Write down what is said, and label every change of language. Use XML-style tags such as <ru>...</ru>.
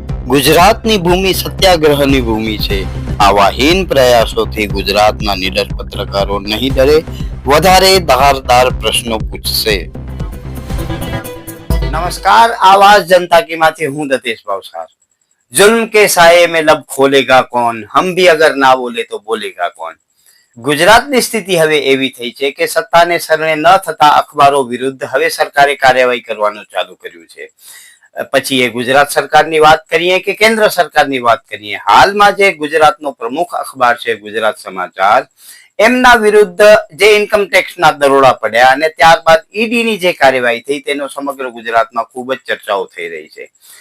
<gu>ગુજરાતની ભૂમિ સત્યાગ્રહની ભૂમિ છે. આવા હીન પ્રયાસોથી ગુજરાતના નિડર પત્રકારો નહીં ડરે, વધારે ધારદાર પ્રશ્નો પૂછશે. નમસ્કાર, आवाज जनता की માંથી હું દતેશ ભાવસાર.</gu> <hi>जुल्म के साये में लब खोलेगा कौन, हम भी अगर ना बोले तो बोलेगा कौन.</hi> <gu>ગુજરાતની સ્થિતિ હવે એવી થઈ છે કે સત્તાને શરણે ન થતા અખબારો વિરુદ્ધ હવે સરકારે કાર્યવાહી કરવાનું ચાલુ કર્યું છે. પછી એ ગુજરાત સરકારની વાત કરીએ કે કેન્દ્ર સરકારની વાત કરીએ, હાલમાં જે ગુજરાતનો પ્રમુખ અખબાર છે ગુજરાત સમાચાર, એમના વિરુદ્ધ જે ઇન્કમ ટેક્સના દરોડા પડ્યા અને ત્યારબાદ ઈડીની જે કાર્યવાહી થઈ તેનો સમગ્ર ગુજરાતમાં ખૂબ જ ચર્ચાઓ થઈ રહી છે.</gu>